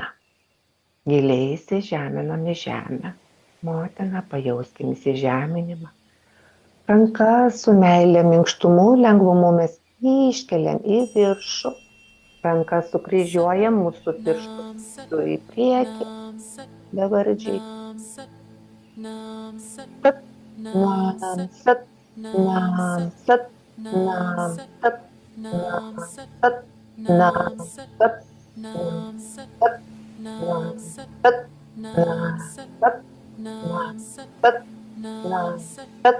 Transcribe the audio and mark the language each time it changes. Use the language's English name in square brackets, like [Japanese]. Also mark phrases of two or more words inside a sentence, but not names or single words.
[Lithuanian] Giliai įsižeminam į žemę. Motina, pajauskim įsižeminimą. Rankas su meilė, minkštumu, lengvumu mes iškeliam į viršų. Rankas sukryžiuojam, mūsų pirštus į priekį. Bevardžiai. [Punjabi] ਸਤਿ, ਨਾਮ, ਸਤਿ, ਨਾਮ, ਸਤਿ, ਨਾਮ, ਸਤਿ, ਨਾਮ, ਸਤਿ, ਨਾਮ, ਸਤਿ, ਨਾਮ, ਸਤਿ, ਨਾਮ, ਸਤਿ, ਨਾਮ, ਸਤਿ, ਨਾਮ, ਸਤਿ, ਨਾਮ, ਸਤਿ.